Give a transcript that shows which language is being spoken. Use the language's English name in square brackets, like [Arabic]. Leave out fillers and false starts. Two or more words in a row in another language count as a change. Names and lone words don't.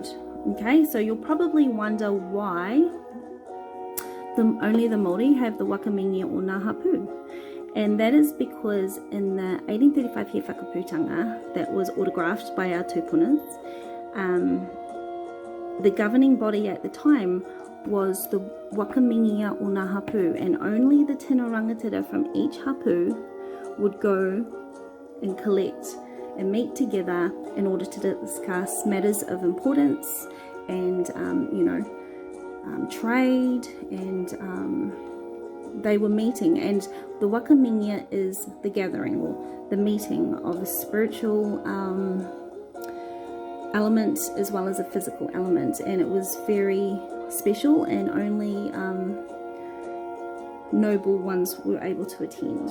[English] Okay, so you'll probably wonder why only the Māori have the Whakamingia or Ngā Hapu. And that is because in the 1835 He Whakaputanga that was autographed by our tupunas, the governing body at the time was the Whakamingia or Ngā Hapu, and only the [Māori] tino rangatira [English] from each hapu would go and collect and meet together in order to discuss matters of importance and, you know, trade, and they were meeting. And the Whakamingia is the gathering or the meeting of a spiritual element as well as a physical element, and it was very special, and only noble ones were able to attend.